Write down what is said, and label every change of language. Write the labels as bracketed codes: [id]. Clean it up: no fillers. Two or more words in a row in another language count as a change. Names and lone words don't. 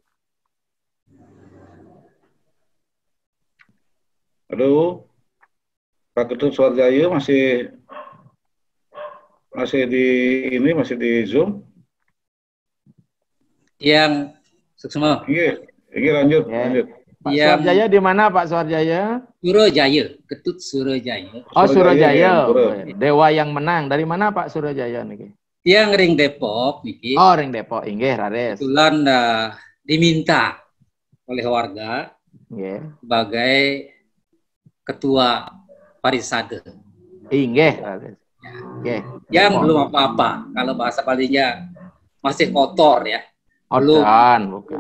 [id] Aduh, Pak Ketut Suarjaya masih di Zoom. [ban] Yang Suksma. [id] Iya, lanjut. Pak Suarjaya di mana Pak Suarjaya? Surajaya, Ketut Surajaya. Oh, Surajaya. Dewa yang menang. Dari mana Pak Surajaya niki? [ban] Yang ring Depok niki. Oh, ring Depok. Inggih, Rares. [id] Kebetulan diminta oleh warga sebagai ketua Parisade. [ban] Inggih, [id] Yang belum apa-apa. Kalau bahasa Balinya masih kotor ya. Bukan.